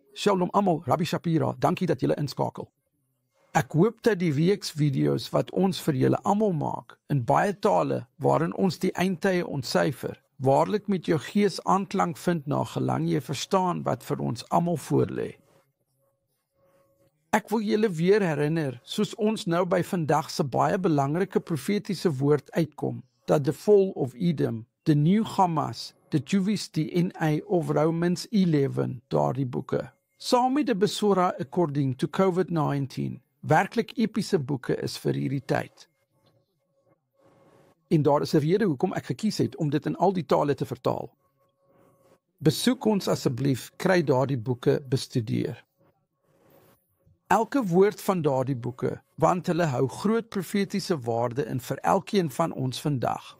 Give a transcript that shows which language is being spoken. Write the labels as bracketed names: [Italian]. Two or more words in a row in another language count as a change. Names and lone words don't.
[Afrikaans] Shalom almal, Rabbi Shapira, dankie dat julle inskakel. Ek hoop dat die weeksvideo's wat ons vir julle almal maak, in baie tale waarin ons die eindtye ontsyfer, waarlik met jou gees aanklank vind na gelang jy verstaan wat vir ons almal voorlê. Ek wil julle weer herinner, soos ons nou by vandag se baie belangrike profetiese woord uitkom, dat the fall of Edom, the new Hamas, the Jewish DNA of Romans 11, daardie boeke, saam met die Besorah according to COVID-19, werklik epiese boeke is vir hierdie tyd. En daar is 'n rede hoekom ek gekies het om dit in al die tale te vertaal. Besoek ons asseblief, kry daardie boeke bestudeer. Elke woord van daardie boeke, want hulle hou groot profetiese waarde in vir elkeen van ons vandag.